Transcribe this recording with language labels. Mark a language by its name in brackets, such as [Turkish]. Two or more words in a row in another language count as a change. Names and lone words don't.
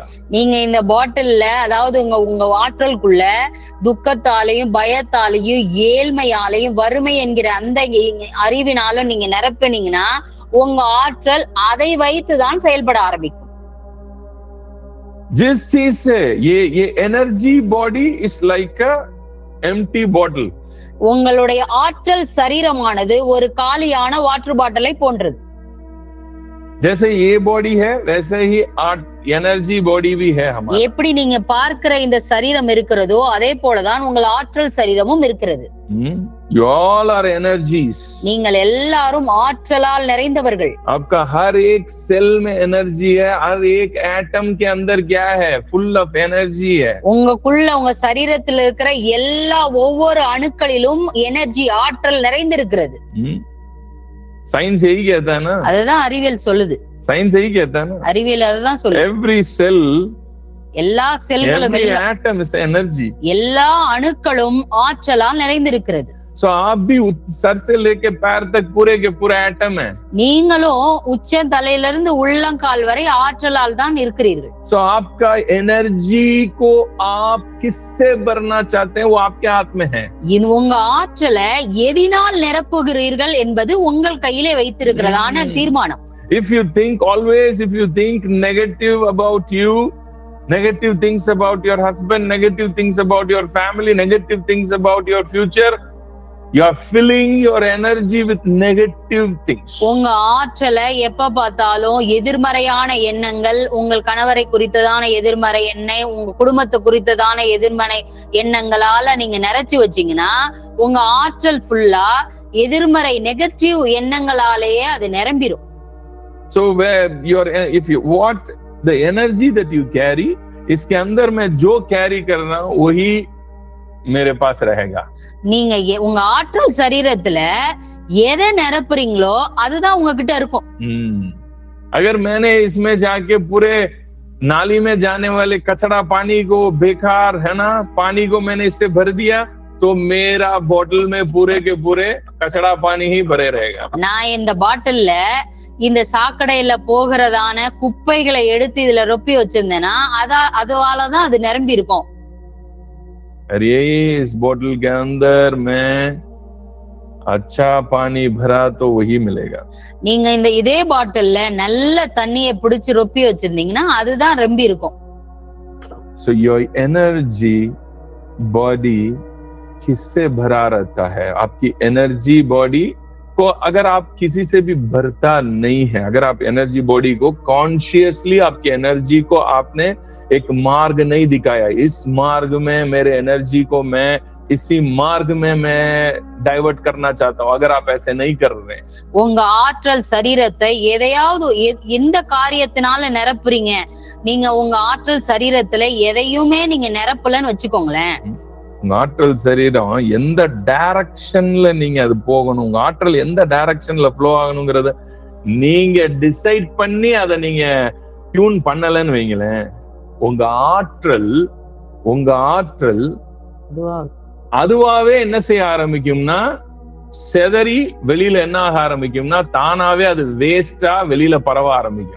[Tamil] நீங்க இந்த பாட்டில்ல, அதாவது உங்க ஆற்றலுக்குள்ள துக்கத்தாலையும் பயத்தாலையும் ஏழ்மையாலையும் வறுமை என்கிற அந்த அறிவினாலும் நீங்க நிரப்பினீங்கன்னா உங்க ஆற்றல் அதை வைத்துதான் செயல்பட ஆரம்பிக்கும். [Hindi] जिस चीज से ये [English] energy body is like an empty bottle. [Tamil] உங்களுடைய ஆற்றல் சரீரமானது ஒரு காலியான [English] water bottle [Tamil] போன்றது. [Hindi] जैसे ये बॉडी है वैसे ही [English] energy body [Hindi] भी है हमारा. [Tamil] எப்படி நீங்க பார்க்கிற இந்த சரீரம் இருக்கிறதோ அதே போலதான் உங்கள் ஆற்றல் சரீரமும் இருக்கிறது. [English] You all are energies. [Tamil] நீங்கள் எல்லாரும் ஆற்றலால் நிறைந்தவர்கள். [Hindi] आपका हर एक सेल में एनर्जी है, हर एक एटम के अंदर क्या है? [English] full of energy है. [Tamil] உங்களுக்குள்ள உங்க சரீரத்தில் இருக்கிற எல்லா ஒவ்வொரு அணுக்களிலும் எனர்ஜி, ஆற்றல் நிறைந்திருக்கிறது. [Hindi] साइंस यही कहता है ना, [Tamil] அதுதான் அறிவியல் சொல்லுது. [Hindi] साइंस यही कहता है ना, [Tamil] அறிவியல் அதுதான் சொல்லுது. [English] every cell, [Tamil] எல்லா செல்களும், [English] atom is energy. [Tamil] எல்லா அணுக்களும் ஆற்றலால் நிறைந்திருக்கிறது. [Hindi] So आप भी सर से लेके पैर तक पूरे के पूरा एटम है. [Tamil] நீங்களும் உச்ச தலையிலிருந்து உள்ளங்கால் வரை ஆற்றலால் தான் இருக்கிறீர்கள். [Hindi] So आपका एनर्जी को आप किससे भरना चाहते हैं वो आपके हाथ में है. [Tamil] இது உங்க ஆற்றலை எதினால் நிரப்புகிறீர்கள் என்பது உங்கள் கையிலே வைத்திருக்கிறதான தீர்மானம். [English] If you think negative about you, negative things about your husband, negative things about your family, negative things about your future, you are filling your energy with negative things. [Tamil] உங்க ஆற்றலை எப்ப பார்த்தாலும் எதிர்மறையான எண்ணங்கள், உங்கள் கணவரை குறித்ததான எதிர்மறை எண்ணம், உங்க குடும்பத்தை குறித்ததான எதிர்மறை எண்ணங்களால நீங்க நிறைச்சு வச்சீங்கன்னா உங்க ஆற்றல் ஃபுல்லா எதிர்மறை நெகட்டிவ் எண்ணங்களாலேயே அது நிரம்பிடும். [English] So if you what the energy that you carry, [Hindi] इसके अंदर मैं जो कैरी कर रहा हूं वही मेरे पास रहेगा. [Tamil] நீங்க உங்க ஆற்றல் சரீரத்துல எதை நிரப்புறீங்களோ அதுதான் உங்ககிட்ட இருக்கும். [Hindi] अगर मैंने इसमें जाके पूरे नाली में जाने वाले कचरा पानी को, बेकार है ना पानी को मैंने इससे भर दिया, तो मेरा बोतल में पूरे के पूरे कचरा पानी ही भरे रहेगा. [Tamil] நான் இந்த பாட்டில்ல இந்த சாக்கடையில போகிறதான குப்பைகளை எடுத்து இதுல ரொப்பி வச்சிருந்தேன்னா அதுவாலதான் அது நிரம்பி இருக்கும். [Hindi] अरे इस बोतल के अंदर मैं अच्छा पानी भरा तो वही मिलेगा. [Tamil] நீங்க இந்த இதே பாட்டில்ல நல்ல தண்ணியை பிடிச்சு ரொப்பி வச்சிருந்தீங்கன்னா அதுதான் ரொம்பி இருக்கும். [English] So your energy body [Hindi] किससे भरा रहता है? आपकी [English] energy body [Hindi] को अगर आप किसी से भी भरता नहीं है, अगर आप [English] energy body [Hindi] को कॉन्शियसली आपकी एनर्जी को आपने एक मार्ग नहीं दिखाया, इस मार्ग में मेरे एनर्जी को मैं इसी मार्ग में मैं डाइवर्ट करना चाहता हूं, अगर आप ऐसे नहीं कर रहे हैं, [Tamil] உங்க ஆற்றல் சரீரத்தை எதையாவது எந்த காரியத்தினால நிரப்புறீங்க, நீங்க உங்க ஆற்றல் சரீரத்துல எதையுமே நீங்க நிரப்பலன்னு வச்சுக்கோங்களேன். உங்க ஆற்றல் சரீரம் எந்த டைரக்ஷன்ல நீங்க அது போகணும், உங்க ஆற்றல் எந்த டைரக்ஷன்ல ஃப்ளோ ஆகணுங்கிறத நீங்க டிசைட் பண்ணி அதை நீங்க டியூன் பண்ணலன்னு வைங்களேன், உங்க ஆற்றல் அதுவாவே என்ன செய்ய ஆரம்பிக்கும்னா, செதறி வெளியில என்ன ஆக ஆரம்பிக்கும்னா, தானாவே அது வேஸ்டா வெளியில பரவ ஆரம்பிக்கும்.